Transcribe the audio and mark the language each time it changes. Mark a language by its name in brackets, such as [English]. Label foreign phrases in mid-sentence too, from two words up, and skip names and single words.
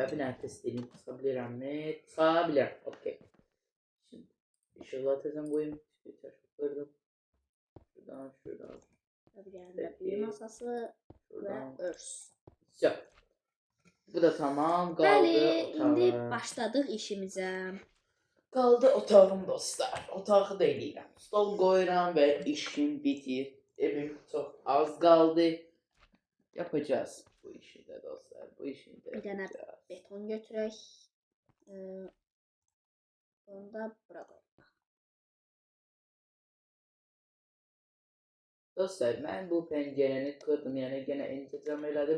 [Turkish] Ben bir tane test edeyim. Çıkabilirim mi? Çıkabilirim. Okey. Şimdi ışıkları tezden koyayım. Geçer. Kırdım. Şuradan. [Azerbaijani] Bir dənə də büyü masası və [Turkish] Şuradan. örs. Güzel. Bu da tamam. Kaldı [Azerbaijani] Bəli, indi otağım. başladıq işimizə. [Turkish] Kaldı otağım dostlar. [Azerbaijani] Otağı da eləyirəm. [Turkish] Stol koyuram ve işim bitir. Evim çok az kaldı. Yapacağız bu işi de dostlar. Bu işi de [Azerbaijani] Bir dənə [Turkish] yapacağız. [Azerbaijani] beton götürək. Onu da bura qoyaq. [Turkish] Dostlar ben bu pencereni kırdım, yani gene [Azerbaijani] intizam elədim.